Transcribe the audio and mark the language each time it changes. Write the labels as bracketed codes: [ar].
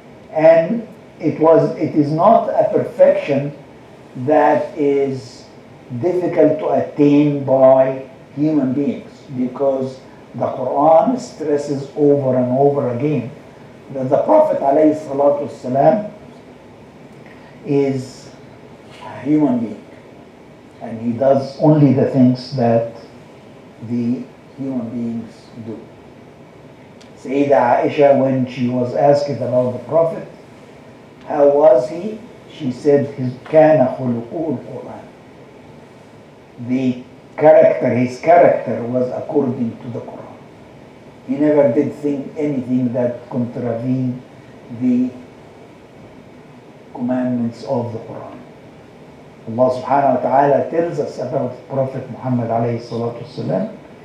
[en] And it is not a perfection that is difficult to attain by human beings, because the Quran stresses over and over again that the Prophet ﷺ is a human being and he does only the things that the human beings do. Sayyidah Aisha, when she was asked about the Prophet, how was he? She said, [ar] كَانَ خُلُقُهُ الْقُرْآنِ. [en] His character was according to the Quran. He never did anything that contravened the commandments of the Quran. Allah subhanahu wa ta'ala tells us about Prophet Muhammad alayhi salatu wasalam.